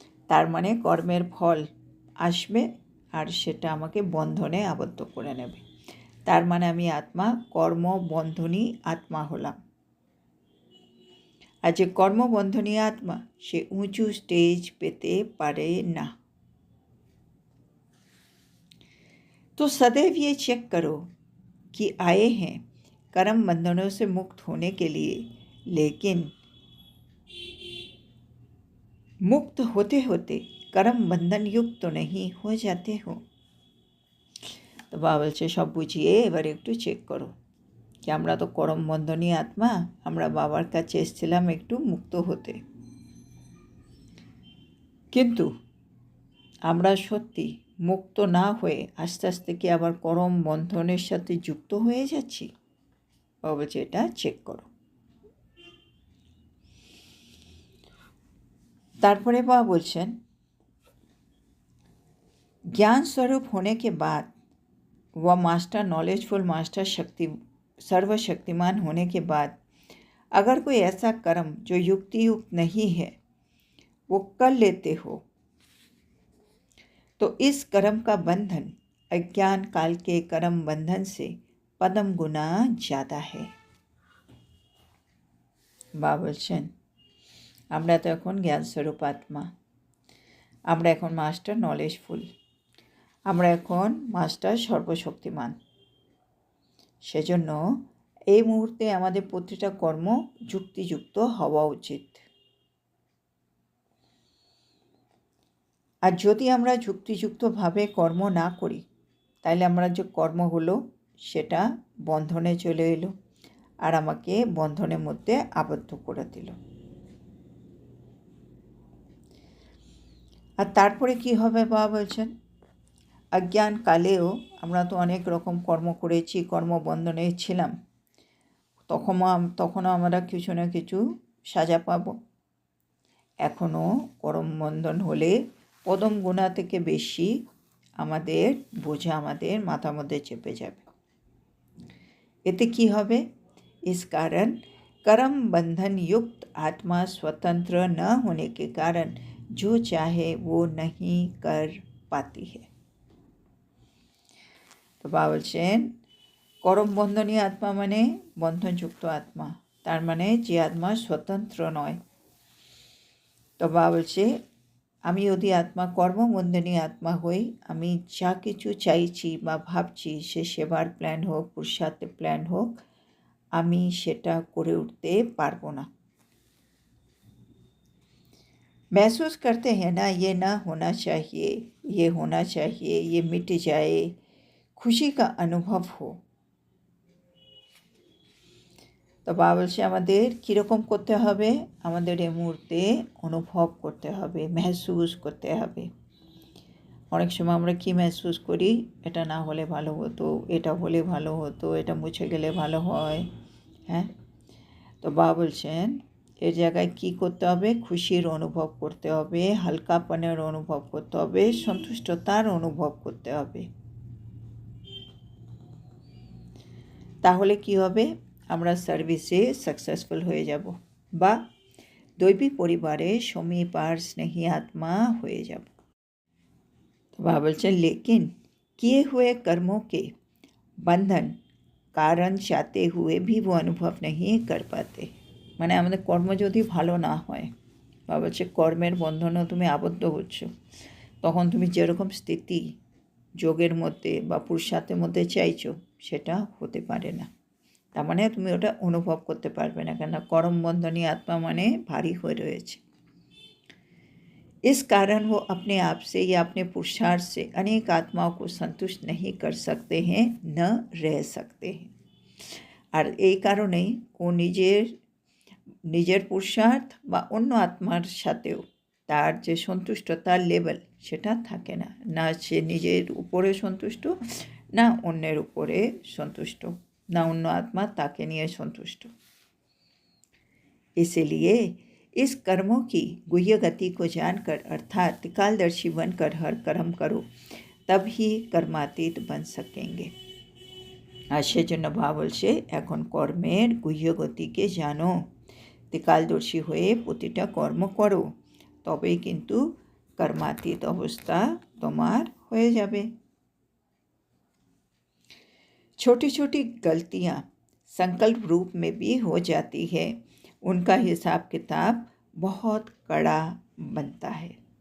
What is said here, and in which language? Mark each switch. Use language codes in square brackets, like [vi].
[bn] তার মানে কর্মের ফল আসবে আর সেটা আমাকে বন্ধনে আবদ্ধ করে নেবে। তার মানে আমি আত্মা কর্মবন্ধনী আত্মা হলাম। আর যে কর্মবন্ধনী আত্মা সে উঁচু স্টেজ পেতে পারে না। [hi] तो सदैव ये चेक करो कि आए हैं कर्म बंधनों से मुक्त होने के लिए, लेकिन मुक्त होते होते कर्म बंधन युक्त तो नहीं हो जाते हो। [bn] तो বাবা বলছে সব বুঝিয়ে এবার একটু চেক করো কি আমরা তো কর্ম বন্ধনী আত্মা, আমরা বাবার কাছে এসেছিলাম একটু মুক্ত হতে, কিন্তু আমরা সত্যি মুক্ত না হয়ে আস্তে আস্তে কি আবার কর্ম বন্ধনের সাথে যুক্ত হয়ে যাচ্ছি? বাবা বলছে এটা চেক করো। তারপরে বাবা বলছেন [hi] ज्ञान स्वरूप होने के बाद व मास्टर नॉलेजफुल मास्टर शक्ति सर्वशक्तिमान होने के बाद अगर कोई ऐसा कर्म जो युक्ति युक्त नहीं है वो कर लेते हो, तो इस कर्म का बंधन अज्ञान काल के कर्म बंधन से पदम गुना ज़्यादा है। [bn] বাবা বলছেন আমরা তো এখন জ্ঞান স্বরূপ আত্মা, আমরা এখন মাস্টার নলেজফুল, আমরা এখন মাস্টার সর্বশক্তিমান। সেজন্য এই মুহূর্তে আমাদের প্রতিটা কর্ম যুক্তিযুক্ত হওয়া উচিত। আর যদি আমরা যুক্তিযুক্তভাবে কর্ম না করি, তাহলে আমরা যে কর্মগুলো সেটা বন্ধনে চলে এলো আর আমাকে বন্ধনের মধ্যে আবদ্ধ করে দিল। আর তারপরে কি হবে বাবা বলছেন, অজ্ঞান কালেও আমরা তো অনেক রকম কর্ম করেছি, কর্মবন্ধনে ছিলাম, তখনও আমরা কিছু না কিছু সাজা পাব। এখনও কর্মবন্ধন হলে পদম গুণা থেকে বেশি আমাদের বোঝা আমাদের মাথার মধ্যে চেপে যাবে। এতে কি হবে, [hi] इस कारण कर्म बंधन युक्त आत्मा स्वतंत्र न होने के कारण जो चाहे वो नहीं कर पाती है। [bn] তো বাবা বলছেন করম বন্ধনী আত্মা মানে বন্ধনযুক্ত আত্মা, তার মানে যে আত্মা স্বতন্ত্র নয়। তো বাবা বলছে আমি যদি আত্মা কর্মবন্ধনী আত্মা হই, আমি যা কিছু চাইছি বা ভাবছি, সে সেবার প্ল্যান হোক, পুরুষার্থের প্ল্যান হোক, আমি সেটা করে উঠতে পারবো না। [hi] महसूस करते हैं ना, ये ना होना चाहिए, ये होना चाहिए, ये मिट जाए, खुशी का अनुभव हो। [bn] তো বাবা বলছে আমাদের কীরকম করতে হবে, আমাদের এই মুহূর্তে অনুভব করতে হবে, মেহসুস করতে হবে। অনেক সময় আমরা কি মেহসুস করি, এটা না হলে ভালো হতো, এটা হলে ভালো হতো, এটা মুছে গেলে ভালো হয়। হ্যাঁ, তো বাবা বলছেন এর জায়গায় কী করতে হবে, খুশির অনুভব করতে হবে, হালকাপনের অনুভব করতে হবে, সন্তুষ্টতার অনুভব করতে হবে। তাহলে কি হবে, আমরা সার্ভিসে সাকসেসফুল হয়ে যাব বা দৈবী পরিবারে সমীপ আর স্নেহী আত্মা হয়ে যাব। তো বাবা বলছেন [hi] लेकिन किए हुए कर्मों के बंधन कारण चाहते हुए भी वो अनुभव नहीं कर पाते। [bn] মানে আমাদের কর্ম যদি ভালো না হয়, বাবা বলছে কর্মের বন্ধনও তুমি আবদ্ধ হচ্ছ, তখন তুমি যেরকম স্থিতি যোগের মধ্যে বা পুরুষার্থের মধ্যে চাইছো সেটা হতে পারে না। তার মানে তুমি ওটা অনুভব করতে পারবে না, কেন কর্ম বন্ধনী আত্মা মানে ভারী হয়ে রয়েছে। [hi] इस कारण वो अपने आप से या अपने पुरुषार्थ से अनेक आत्माओं को संतुष्ट नहीं कर सकते हैं, न रह सकते हैं। [bn] আর এই কারণেই ও নিজের পুরুষার্থ বা অন্য আত্মার সাথেও তার যে সন্তুষ্টতার লেভেল সেটা থাকে না, না সে নিজের উপরে সন্তুষ্ট, না অন্যের উপরে সন্তুষ্ট, না অন্য আত্মা তাকে নিয়ে সন্তুষ্ট। [hi] इसलिए इस कर्मों की गुह्य गति को जानकर अर्थात त्रिकालदर्शी बनकर हर कर्म करो, तब ही कर्मातीत बन सकेंगे। [bn] আর সেজন্য বাবা বলছে এখন কর্মের গুহ্য গতিকে জানো, ত্রিকালদর্শী হয়ে প্রতিটা কর্ম করো, তবেই কিন্তু [hi] कर्मातीत अवस्था [bn] তোমার হয়ে যাবে। [hi] छोटी छोटी गलतियाँ संकल्प रूप में भी हो जाती है, उनका हिसाब किताब बहुत कड़ा बनता है।